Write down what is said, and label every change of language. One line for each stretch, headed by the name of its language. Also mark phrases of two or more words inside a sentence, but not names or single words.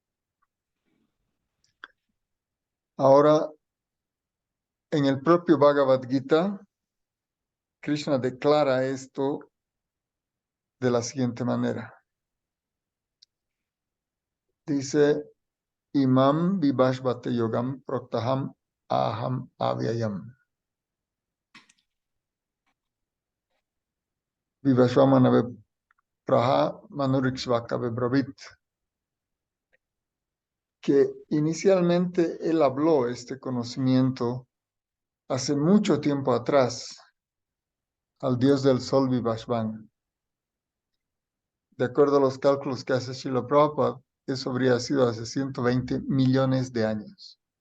Spanish: Ahora, en el propio Bhagavad Gita, Krishna declara esto de la siguiente manera. Dice,
Sanskrit: Imam vibhashvate yogam proktaham aham avyayam. Vibhashvamanave praha manurikshvakave bravit.
Spanish: Que inicialmente él habló este conocimiento hace mucho tiempo atrás al dios del sol Vivashvan. De acuerdo a los cálculos que hace Srila Prabhupada, eso habría sido hace 120 millones de años.